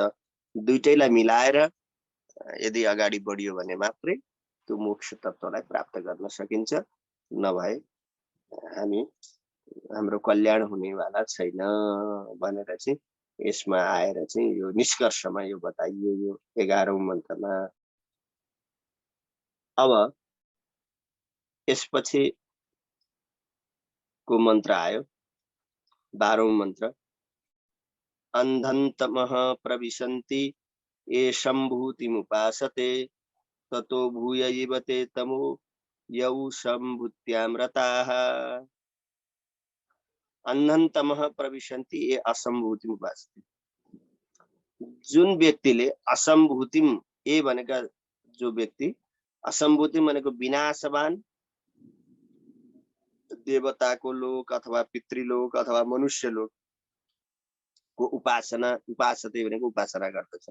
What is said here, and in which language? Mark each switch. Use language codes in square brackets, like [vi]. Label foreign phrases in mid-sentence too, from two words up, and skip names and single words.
[ne] दुईटैलाई मिलाएर यदि अगाडि बढियो भने मात्रै त्यो मोक्ष तत्त्वलाई प्राप्त गर्न सकिन्छ, नभए हाम्रो कल्याण हुनेवाला छैन भनेर चाहिँ यसमा आएर चाहिँ यो निष्कर्षमा यो बताइयो यो 11औं मन्त्रमा। अब यसपछि को मन्त्र आयो 12औं मन्त्र, [sa] अन्धन्तमः प्रविशन्ति ये सम्भूतिमुपासते ततो भूय इव ते तमो यौ सम्भूत्यां रताः। अन्धन्तमः प्रविशन्ति ये असम्भूतिमुपासते। [ne] जुन व्यक्तिले असम्भूतिम, ए भनेका जो व्यक्ति, असम्भूति भनेको विनाशवान देवताको लोक अथवा पितृलोक अथवा मनुष्य लोकको उपासते भनेको उपासना गर्दछ।